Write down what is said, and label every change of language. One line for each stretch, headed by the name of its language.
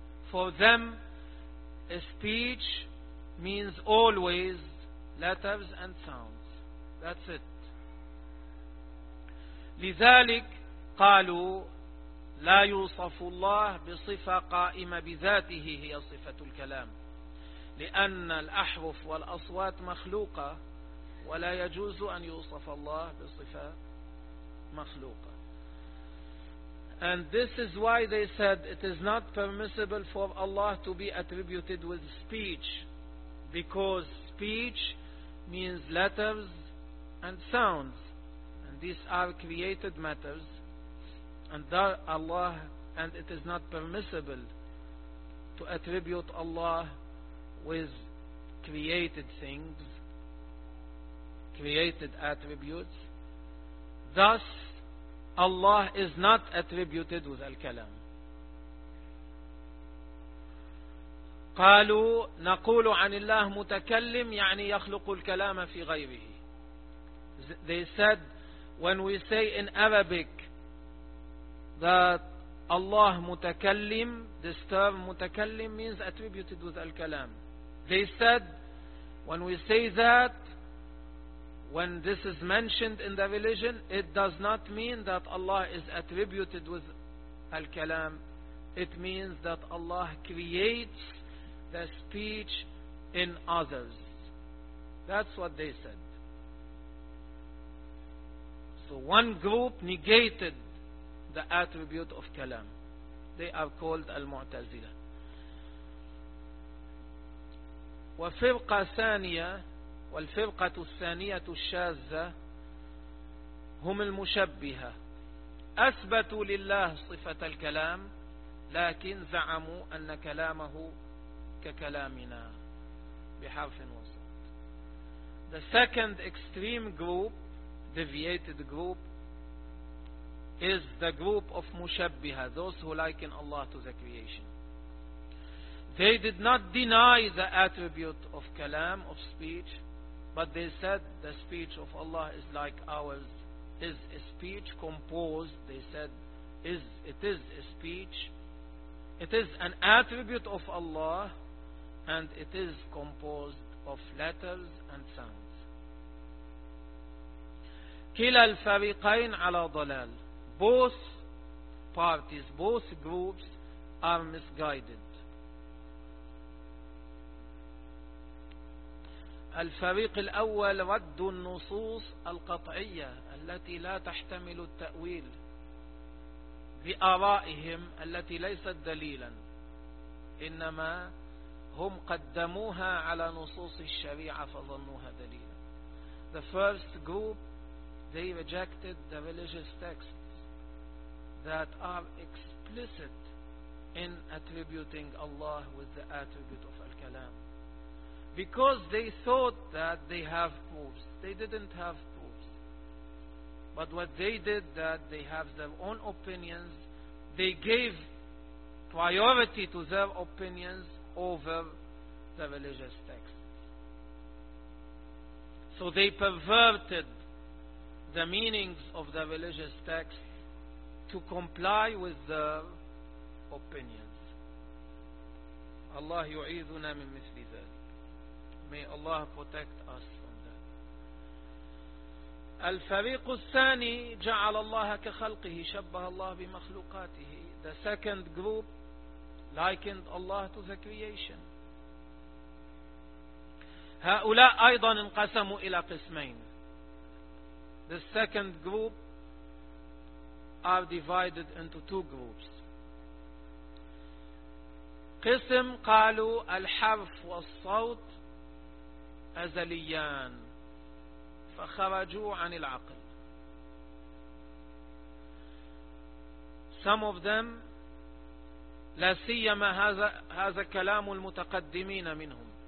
English: For them, a speech means always letters and sounds. That's it.
Arabic: لذلك قالوا لا يوصف الله بصفة قائمة بذاته هي صفة الكلام، لأن الأحرف والأصوات مخلوقة، ولا يجوز أن يوصف الله بصفة مخلوقة.
English: And this is why they said it is not permissible for Allah to be attributed with speech, because speech means letters and sounds, and these are created matters, and that Allah, and it is not permissible to attribute Allah with created things, created attributes. Thus Allah is not attributed with al-kalam.
Arabic: قالوا نقول عن الله متكلم يعني يخلق الكلام في غيره.
English: They said when we say in Arabic that Allah متكلم, this term متكلم means attributed with al-kalam. They said when we say that, when this is mentioned in the religion, it does not mean that Allah is attributed with al-kalam. It means that Allah creates the speech in others. That's what they said. So one group negated the attribute of kalam. They are called al-Mu'tazila.
Arabic: وفرقة ثانية والفرقة الثانية الشاذة هم المشبهة، أثبتوا لله صفة الكلام لكن زعموا أن كلامه ككلامنا بحرف وسط.
English: The second extreme group, deviated group, is the group of مشبهة, those who liken Allah to the creation. They did not deny the attribute of kalam, of speech, but they said the speech of Allah is like ours, is a speech composed, they said, it is a speech, it is an attribute of Allah, and it is composed of letters and sounds.
Arabic: كلا الفريقين على ضلال.
English: Both parties, both groups are misguided.
Arabic: الفريق الأول رد النصوص القطعية التي لا تحتمل التأويل بآرائهم التي ليست دليلا، إنما هم قدموها على نصوص الشريعة فظنوها دليلا.
English: The first group, they rejected the religious texts that are explicit in attributing Allah with the attribute of al-kalam, because they thought that they have proofs. They didn't have proofs. But what they did, that they have their own opinions, they gave priority to their opinions over the religious texts. So they perverted the meanings of the religious texts to comply with their opinions.
Arabic: Allah yu'idhuna min misli zal.
English: May Allah protect us from that.
Arabic: الفريق الثاني جعل الله كخلقه، شبه الله بمخلوقاته.
English: The second group likened Allah to the creation.
Arabic: هؤلاء أيضا انقسموا إلى قسمين.
English: The second group are divided into two groups.
Arabic: قسم قالوا الحرف والصوت أزليان فخرجوا عن العقل.
English: Some of them,
Arabic: لا سيما هذا كلام المتقدمين منهم.